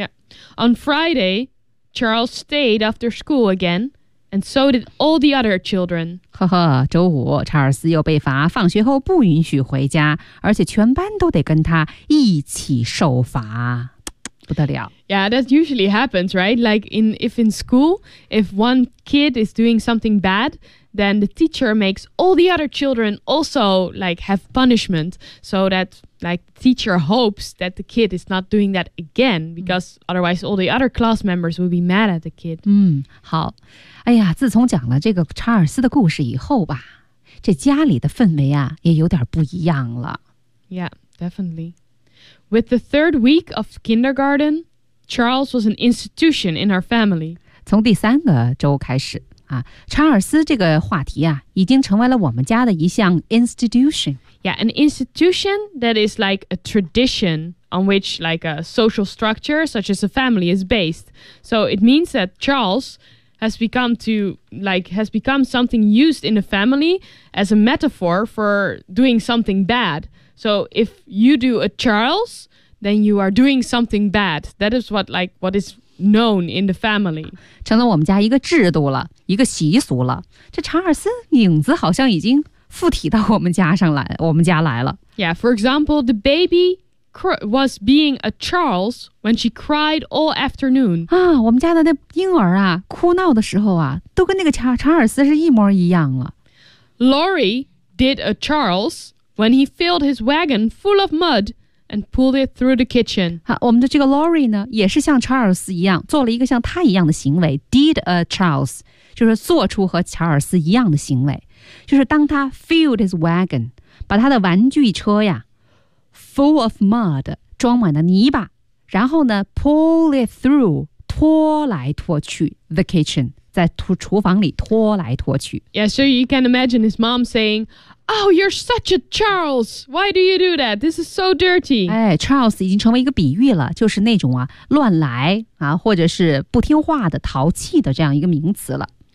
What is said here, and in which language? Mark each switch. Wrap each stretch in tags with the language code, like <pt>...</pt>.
<en>Yeah, on Friday, Charles stayed after school again, and so did all the other children.</en> <zh>呵呵，周五查尔斯又被罚，放学后不允许回家，而且全班都得跟他一起受罚。不得了。</zh> <en>Yeah, that usually happens, right? Like in school, if one kid is doing something bad, then the teacher makes all the other children also like have punishment, so that like the teacher hopes that the kid is not doing that again, because otherwise all the other class members will be mad at the kid.</en> <zh>嗯，好。哎呀，自从讲了这个查尔斯的故事以后吧，这家里的氛围啊也有点不一样了。</zh> <en>Yeah, definitely. With the third week of kindergarten, Charles was an institution in our family.</en> <zh>从第三个周开始啊，查尔斯这个话题啊，已经成为了我们家的一项 institution.</zh> <en>Yeah, an institution that is like a tradition on which like a social structure such as a family is based. So it means that Charles has become to like has become something used in the family as a metaphor for doing something bad. So if you do a Charles, then you are doing something bad. That is what, like, what is known in the family.</en> <zh>成了我们家一个制度了，一个习俗了。这查尔斯影子好像已经附体到我们家上来，我们家来了。</zh> <en>Yeah, for example, the baby was being a Charles when she cried all afternoon.</en> <zh>啊，我们家的那婴儿啊，哭闹的时候啊，都跟那个查尔斯是一模一样了。</zh> <en>Lori did a Charles when he filled his wagon full of mud. And pulled it through the kitchen.</en> <zh>好，我们的这个 Lori 呢，也是像查尔斯一样，做了一个像他一样的行为。</zh> <en>Did a Charles</en> <zh>就是做出和查尔斯一样的行为，就是当他</zh> <en>filled his wagon</en> <zh>把他的玩具车呀</zh> <en>full of mud</en> <zh>装满了泥巴，然后呢</zh> <en>pull it through</en> <zh>拖来拖去</zh> <en>the kitchen</en> <zh>在厨房里拖来拖去。</zh> <en>Yeah, so you can imagine his mom saying. Oh, you're such a Charles. Why do you do that? This is so dirty.</en> <zh>哎 ,Charles 已经成为一个比喻了，就是那种啊乱来啊或者是不听话的淘气的这样一个名词了。</zh>